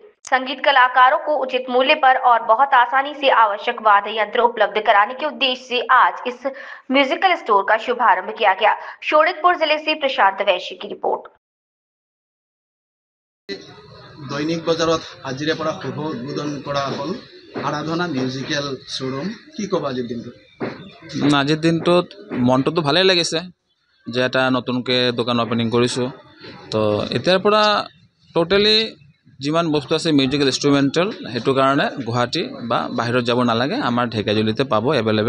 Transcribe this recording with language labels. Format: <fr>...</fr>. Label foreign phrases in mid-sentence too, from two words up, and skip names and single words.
<hi>संगीत कलाकारों को उचित मूल्य पर और बहुत आसानी से आवश्यक वाद्य यंत्र उपलब्ध कराने के उद्देश्य से आज इस म्यूजिकल स्टोर का शुभारंभ किया गया। शोणितपुर जिले से प्रशांत वैश्य की रिपोर्ट।</hi> <as>দৈনিক বজাৰত আজিৰে পৰা শুভ উদ্বোধন কৰা হল আৰাধনা মিউজিকেল শ্ব'ৰুম। কি ক'ব আজিৰ দিনটো? আজিৰ দিনটোত মনটোতো ভালেই লাগিছে যে এটা নতুনকৈ দোকান অপেনিং কৰিছোঁ। তো এতিয়াৰ পৰা টোটেলি যিমান বস্তু আছে</as> <en>musical instrumental</en> <as>সেইটো কাৰণে গুৱাহাটী বা বাহিৰত যাব নালাগে, আমাৰ ঢেকীয়াজুলিতে পাব এভেইলেবল।</as>